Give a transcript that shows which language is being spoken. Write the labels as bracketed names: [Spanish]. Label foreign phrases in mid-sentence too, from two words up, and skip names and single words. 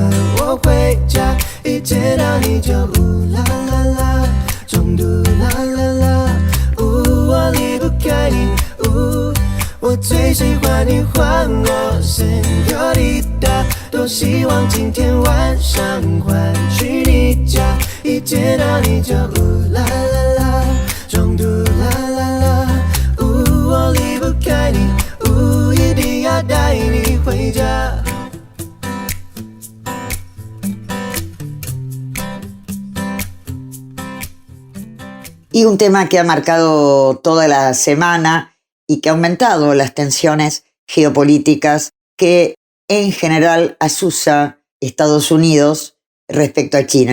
[Chinese] 我回家，一见到你就啦啦啦，中毒啦啦啦，我离不开你，我最喜欢你唤我 Señorita， 多希望今天晚上还去你家，一见到你你就啦啦啦，中途啦啦啦，我离不开你，一定要带你回家。 [Spanish] Y un tema que ha marcado toda la semana y que ha aumentado las tensiones geopolíticas que en general asusa Estados Unidos respecto a China.